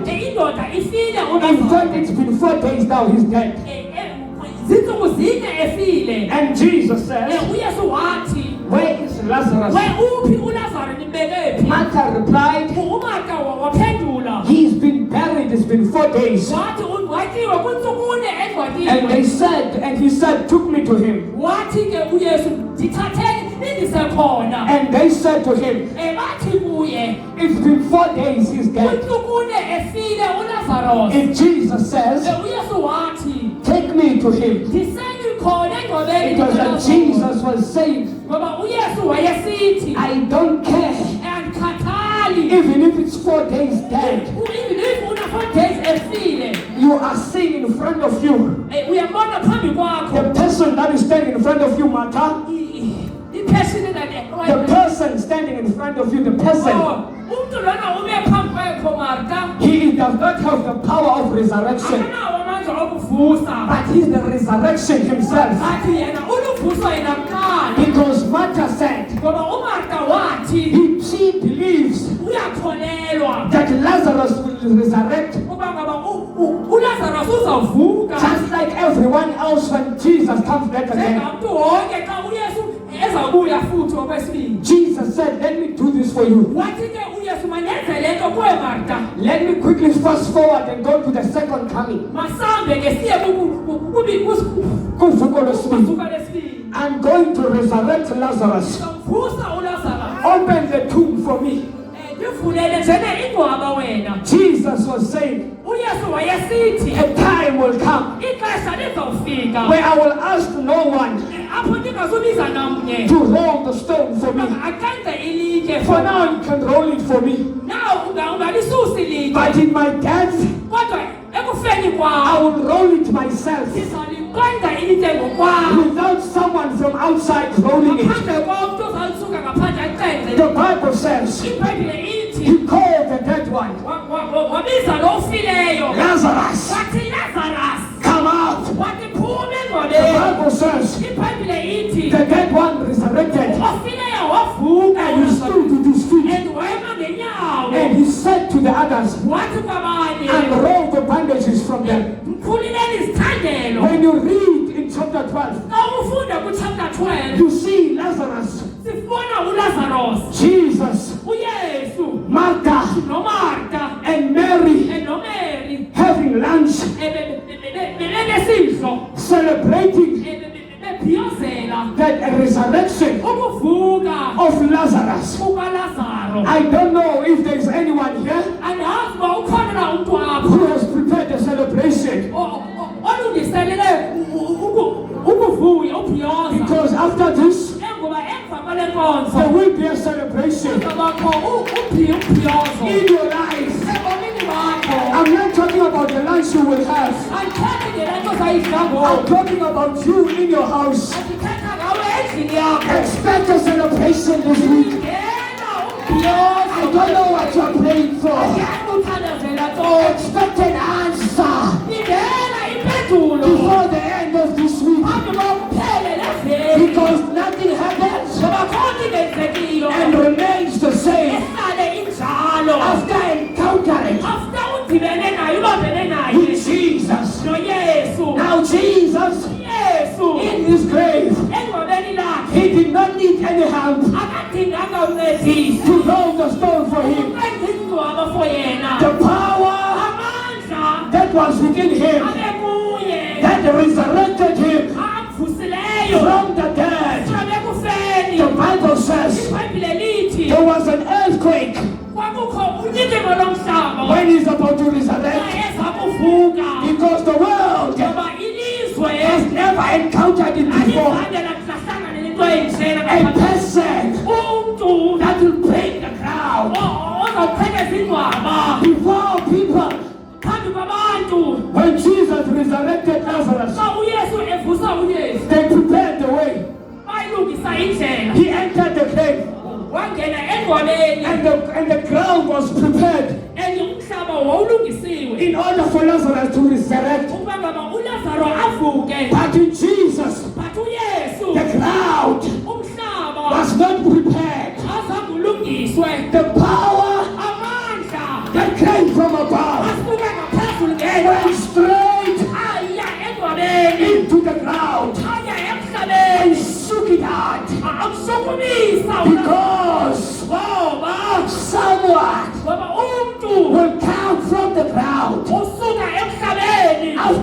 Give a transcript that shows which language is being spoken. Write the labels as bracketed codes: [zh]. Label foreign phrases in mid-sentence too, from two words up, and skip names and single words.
[en] In fact, it's been 4 days now he's dead. And Jesus says, where is Lazarus? Martha replied, he's been buried, it's been 4 days. [xh] watyiwa kwintsukune engcwatyeni. [en] And he said, took me to him. [xh] Wathi ke uYesu ndithatheni nindise khona. [en] And they said to him, [xh] Bathi kuye [en] it's been 4 days he's dead. [xh] kwintsukune efile uLazarus. [en] And Jesus says, [xh] uYesu wathi [en] take me to him. [xh] ndiseni khona engcwabeni [en] Because [xh] kaLazarus. [en] Jesus was saying, [xh] Ngoba uYesu wayesithi [en] I don't care. [xh] andikhathali [en] Even if it's 4 days dead, [xh] even if una- [en] 4 days [xh] efile [en] you are seeing in front of you. [xh] uyambona phambi kwakho [en] The person that is standing in front of you, Martha, [xh] ipheshini [en] the person standing in front of you, the person, [xh] umntu lona ube phambi kwakho Marta [en] he does not have the power of resurrection, [xh] akanawo amandla okuvusa [en] but he's the resurrection himself. [xh] athi yena uluvuso yena kuqala [en] Because Martha said, [xh] ngoba uMarta wathi [en] she believes [xh] uyakholelwa [en] that Lazarus will resurrect [xh] uba ngaba uLazarus uzawuvuka [en] just like everyone else when Jesus comes back again. [xh] njengamntu wonke xa uYesu ezabuya futhi okwesibili. [en] Jesus said, let me do this for you. [xh] Wathi ke uYesu manyenze le nto kuwe Marta. [en] Let me quickly fast forward and go to the second coming. [xh] Masambe ke siye Kuvuko lwesibili. kusuka lesibili. [en] I'm going to resurrect Lazarus. [xh] Vusa uLazarus. [en] Open the tomb for me. [xh] Ndivulele njene ingcwaba wena. [en] Jesus was saying, [xh] uYesu wayesithi [en] a time will come [xh] ixesha lizawufika [en] where I will ask no one [xh] apho ndingazubiza namnye [en] to roll the stone for me. [xh] akanze ilitye [en] For now you can roll it for me. [xh] now ungalisusi ilitye [en] But in my death, [xh] kodwa ekufeni [en] I [xh] kwawo [en] will roll it myself [xh] ndizaliqonda ilitye ngokwawo [en] without someone from outside rolling it. [xh] ngaphandle komntu ozalisuka ngaphandle acenze. [en] The Bible says, [xh] iBhayibhile ithi [en] he called the dead one, [xh] wabiza lo ufileyo [en] Lazarus, [xh] wathi Lazarus [en] come out. [xh] wathi phuma [en] The [xh] engcwabeni. [en] Bible says, [xh] iBhayibhile ithi [en] the dead one resurrected [xh] ofileyo wavuka [en] and he stood to his feet. [xh] and wema ngenyawo [en] And he said to the others, [xh] wathi kwabanye [en] unroll the bandages from them. [xh] mphulileni izithandelo. [en] When you read in chapter 12, [xh] Xa ufunda kuchapter 12 [en] you see Lazarus, [xh] sifuna uLazarus, [en] Jesus, [xh] uYesu [en] Martha, [xh] noMarta [en] and Mary [xh] noMary [en] having lunch, [xh] bebenesidlo [en] celebrating [xh] bebhiyozela [en] that resurrection [xh] ukuvuka [en] of Lazarus. [xh] kukaLazaro. [en] I don't know if there is anyone here [xh] Andazi uba ukhona na umntu apha [en] who has prepared a celebration. [xh] olungiselele ukuvuya ubhiyoza. [en] Because after this, [xh] Ngoba emva kwale nkonzo [en] there will be a celebration [xh] kuzabakho ubhiyozo [en] in your life. [xh] ebomini bakho. [en] I'm not talking about the lunch you will have. [xh] Andithethi ngele nto zayidla [en] I'm [xh] ngoku. [en] talking about you in your house. [xh] Andithetha ngawe endlini yakho. [en] Expect a celebration this week. [xh] Ngena [en] I [xh] umbhiyozo. [en] don't know what you're praying for. [xh] Ngena uthandazela ntoni. [en] Expect an answer [xh] Ngena impendulo. [en] before the end of this week. [xh] Phambi kokuphele leveki. [en] Because nothing happens [xh] Ngoba khona into enzekiyo. [en] and remains the same [xh] Ehlale injalo. [en] after encountering [xh] After udibene naye ubambene naye. [en] with Jesus. [xh] noYesu. [en] Now Jesus, [xh] Yesu. [en] in his grave, [xh] Engcwabeni lakhe. [en] he did not need any help [xh] Akadinganga uncedisi. [en] to roll the stone for him. [xh] Ukwenza ingcwaba for yena. [en] The power [xh] Amandla [en] that was within him, [xh] abe kuye. [en] that resurrected him [xh] Amvusileyo. [en] from the dead. [xh] From ekufeni. [en] The Bible says [xh] iBhayibhile lithi [en] there was an earthquake [xh] kwakukho unyikimo lomhlaba [en] when he's about to resurrect, [xh] eza kuvuka. [en] because the world [xh] Ngoba ilizwe [en] has never encountered it before. [xh] alizange lahlangana nento enjena [en] A [xh] ngaphakathi. [en] person [xh] Umntu [en] that will break the crowd [xh] ozawuqhekeza ingcwaba [en] before people. [xh] phambi kwabantu. [en] When Jesus resurrected Lazarus, [xh] Xa uYesu evusa uYesu [en] they prepared the way. [xh] bayilungisa indlela. [en] He entered the grave, [xh] Wangena engcwabeni [en] and the ground was prepared [xh] and umhlaba wawulungisiwe [en] in order for Lazarus to resurrect. [xh] ukuba ngaba uLazaro avuke. [en] But in Jesus, [xh] But uYesu [en] the ground [xh] umhlaba [en] was not prepared. [xh] azange ulungiswe. [en] The power [xh] Amandla [en] that came from above [xh] asuka ngaphezulu ngena [en] went straight [xh] aya engcwabeni [en] into the ground [xh] aya [en] and [xh] emhlabeni [en] shook it out. [xh] amsukumisa [en] Because [xh] ngoba [en] someone [xh] umntu [en] will come from the ground [xh] usuka emhlabeni